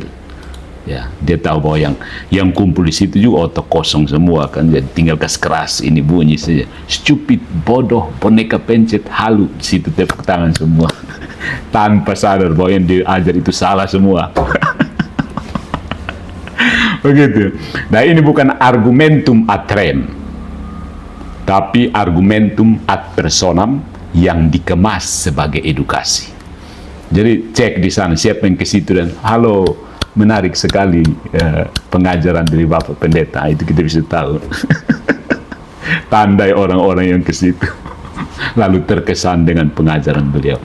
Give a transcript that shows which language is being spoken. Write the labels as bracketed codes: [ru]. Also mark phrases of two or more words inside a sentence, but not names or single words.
[id] Ya, dia tahu bahwa yang kumpul di situ juga otak kosong semua kan, jadi tinggal keras ini bunyi saja. Stupid, bodoh, boneka pencet, halu, di situ tepuk tangan semua. Tanpa sadar bahwa yang diajar itu salah semua. Begitu. Nah, ini bukan [la] argumentum ad rem, [id] tapi [la] argumentum ad personam [id] yang dikemas sebagai edukasi. Jadi cek di sana siapa yang ke situ dan halo, menarik sekali pengajaran dari Bapak Pendeta, itu kita bisa tahu. Tandai orang-orang yang ke situ lalu terkesan dengan pengajaran beliau.